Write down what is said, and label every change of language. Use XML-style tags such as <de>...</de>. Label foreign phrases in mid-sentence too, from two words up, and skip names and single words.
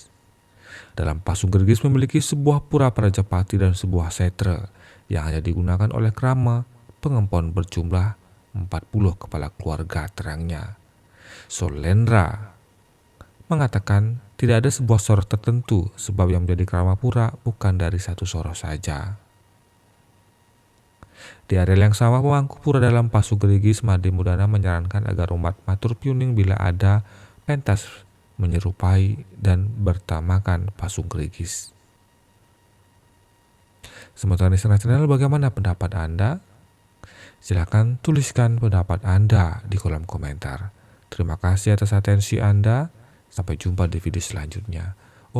<id>Dalam Pasung Gerigis memiliki sebuah pura Prajapati dan sebuah setre yang hanya digunakan oleh Krama Pengempon berjumlah 40 kepala keluarga terangnya. Solendra mengatakan tidak ada sebuah soroh tertentu sebab yang menjadi Kramapura bukan dari satu soroh saja. Di area yang sama pemangku pura dalam Pasung Gerigis, Made Mudana menyarankan agar umat</id> <ban>matur piuning</ban> <id>bila ada pentas menyerupai dan bertamakan Pasung Gerigis. Sementara di channel, bagaimana pendapat Anda? Silahkan tuliskan pendapat Anda di kolom komentar. Terima kasih atas atensi Anda. Sampai jumpa di video selanjutnya.</id>